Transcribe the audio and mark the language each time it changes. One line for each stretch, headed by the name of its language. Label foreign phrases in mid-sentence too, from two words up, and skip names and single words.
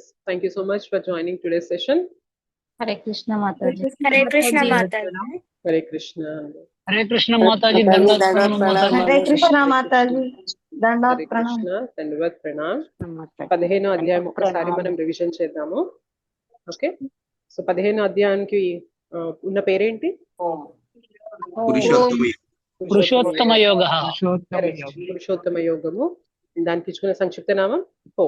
English: Thank you so much for joining today's session.
Hindi: हरे कृष्ण माता जी। हरे कृष्ण माता जी।
English: Hare Krishna.
Hindi: हरे कृष्ण माता जी दंडवत प्रणाम माता जी। हरे कृष्ण माता जी దండాత్
Telugu: హరే ప్రణామ్. కృష్ణ దండవత్ ప్రణామ్. 15వ అధ్యాయం ఒకసారి మనం రివిజన్ చేద్దాము. ఓకే, సో 15వ అధ్యాయానికి ఉన్న పేరేంటి? పురుషోత్తమ యోగ. పురుషోత్తమ యోగము. దానికి ఇచ్చుకున్న సంక్షిప్త నామం హోమ్.